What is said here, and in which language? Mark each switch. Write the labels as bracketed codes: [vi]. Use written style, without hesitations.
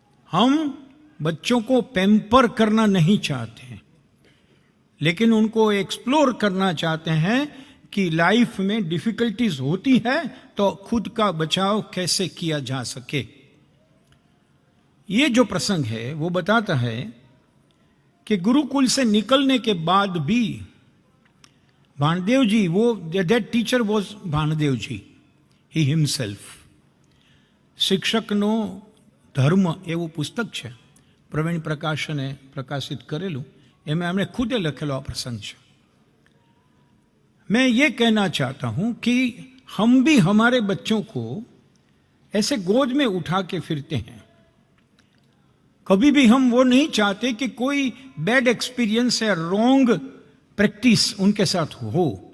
[hi] हम बच्चों को पैम्पर करना नहीं चाहते, लेकिन उनको एक्सप्लोर करना चाहते हैं कि लाइफ में डिफिकल्टीज होती है तो खुद का बचाव कैसे किया जा सके। ये जो प्रसंग है वो बताता है कि गुरुकुल से निकलने के बाद भी भानदेव जी, वो [en] that teacher was [hi] Bhandev ji he himself. [gu] શિક્ષકનો ધર્મ એવું પુસ્તક છે, પ્રવીણ પ્રકાશને પ્રકાશિત કરેલું, એમાં એમણે ખુદે લખેલો આ પ્રસંગ છે। [hi] मैं ये कहना चाहता हूं कि हम भी हमारे बच्चों को ऐसे गोद में उठा के फिरते हैं। कभी भी हम वो नहीं चाहते कि कोई बैड एक्सपीरियंस या रॉन्ग प्रैक्टिस उनके साथ हो।